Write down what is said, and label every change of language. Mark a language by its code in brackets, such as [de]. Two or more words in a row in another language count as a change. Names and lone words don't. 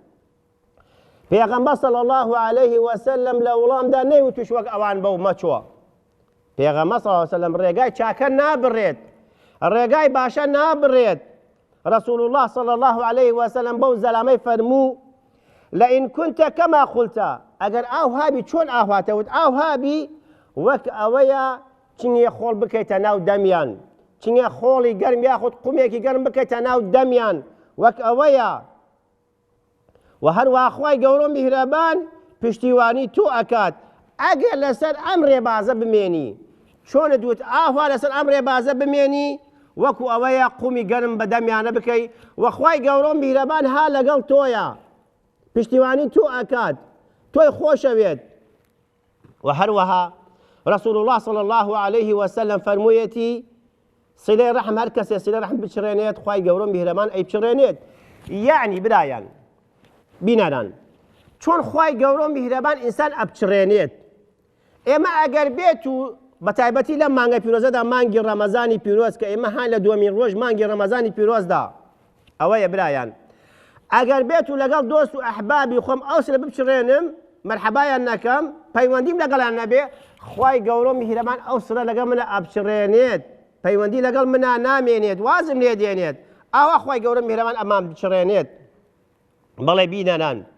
[ckb] پێغەمبەر [ar] صلی الله عليه وسلم [ckb] لە وڵامدا نەیوتوش وەک ئەوان بەو مەچووە پێغەمبەر [ar] صلی الله عليه وسلم [ckb] ڕێگای چاکە نابڕێت ڕێگای باشە نابڕێت ڕەسوول الله [ar] صلی الله عليه وسلم [ckb] بەو زەلامەی فەرموو [ar] لئن كنت كما قلت [ckb] ئەگەر ئاو هابی چۆن ئاواتەوت ئاو هابی وەک ئەوەیە چنگێ خۆڵ بکەیتە ناو دەمیان چنگێ خۆڵی گەرم یاخود قومێکی گەرم بکەیتە ناو دەمیان وەک ئەوەیە و هەروە خوای گەورە و میهرەبان پشتیوانی تۆ ئەکات ئەگەر لەسەر ئەم ڕێبازە بمێنی چۆنە دوت ئاوا لەسەر ئەم ڕێبازە بمێنی وەکو ئەوەیە قومی گەرم بە دەمیانە بکەی و خوای گەورە و میهرەبان ها لەگەڵ تۆیە پشتیوانی تۆ ئەکات تۆی خۆشەوێت و هەروەها ڕەسوول [ar] الله صلی الله عليه وسلم [ckb] فەرموویەتی سلەی ڕەحم هەر کەسێ سلەی ڕەحم بچڕێنێت خوای گەورە و میهرەبان ئەیبچڕێنێت یعنی برایان بینەران چۆن خوای گەورە و میهرەبان ئینسان ئەبچڕێنێت ئێمە ئەگەر بێت و بەتایبەتی لەم مانگە پیرۆزەدا مانگی ڕەمەزانی پیرۆز کە ئێمە هان لە دووەمین ڕۆژ مانگی ڕەمەزانی پیرۆزدا ئەوەیە برایان ئەگەر بێت و لەگەڵ دۆست و ئەحبابی خۆم ئەو سلە بچڕێنم مەرحەبایان نەکەم پەیوەندیم لەگەڵیان نەبێ خوای گەورە و میهرەبان ئەو سلە لەگەڵ منە ئەبچڕێنێت پەیوەندی لەگەڵ منە نامێنێت وازم لێ دێنێت ئاوا خوای گەورە و میهرەبان ئەمان بچڕێنێت بەڵێ بینەنان